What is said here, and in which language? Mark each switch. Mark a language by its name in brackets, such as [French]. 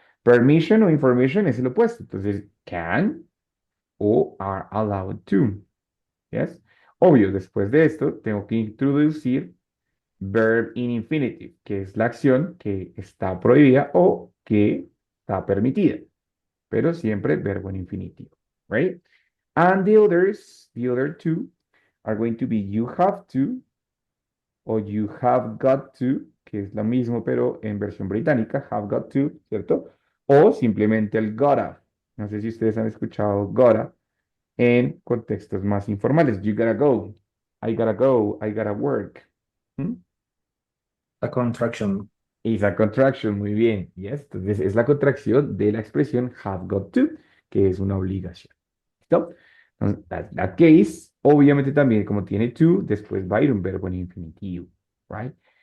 [Spanish] Permission o information es el opuesto. Entonces, [English] can o are allowed to, yes? [Spanish] Obvio, después de esto, tengo que introducir [English] verb in infinitive, [Spanish] que es la acción que está prohibida o que está permitida, pero siempre verbo en infinitivo, [English] right? And the other two are going to be you have to o you have got to, [Spanish] que es lo mismo pero en versión británica, [English] have got to, [Spanish] ¿cierto? O simplemente el gotta. No sé si ustedes han escuchado gotta en contextos más informales. [English] You gotta go, I gotta work. ¿Mm? A contraction. [Spanish] Es [English] a contraction, [Spanish] muy bien. [English] Yes. [Spanish] Entonces es la contracción de la expresión have got to, que es una obligación. ¿Listo? Entonces, [English] that case, [Spanish] obviamente también como tiene to, después va a ir un verbo en infinitivo, [English] right?